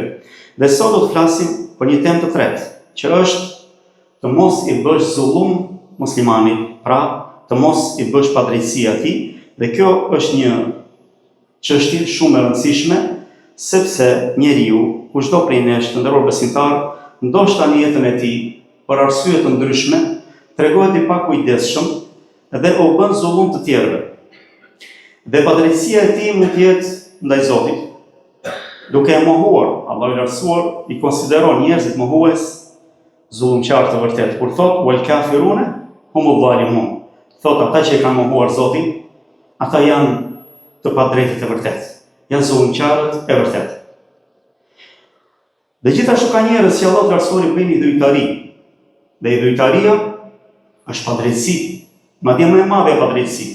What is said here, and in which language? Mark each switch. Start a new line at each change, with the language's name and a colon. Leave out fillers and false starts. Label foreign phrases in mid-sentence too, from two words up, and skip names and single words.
Albanian: Dhe sot do të flasim për një temë të tretë, që është të mos i bësh zullum muslimanit, pra të mos i bësh padrejtësi atij, dhe kjo është një çështje shumë e rëndësishme, sepse njeriu, kushdo prej nesh të nderuar besimtar, ndoshta në jetën e tij, për arsye të ndryshme, tregohet i pakujdesshëm dhe u bën zullum të tjerëve. Dhe padrejtësia e tij mund të jetë ndaj Zotit, duke e mohuar. Allahu i lartësuar i konsideron njerëzit mohues zullumqtar të vërtet. Kur thot
Arabic: والكافرون هم الظالمون,
Albanian: thot ata që e kanë mohuar Zotin, ata janë të padrejtë të vërtet, janë zullumqtarët e vërtet. Dhe gjithashtu ka njerëz që Allahu i lartësuar i bëjnë idhujtari, dhe idhujtaria është padrejtësi, madje më e madhe padrejtësi.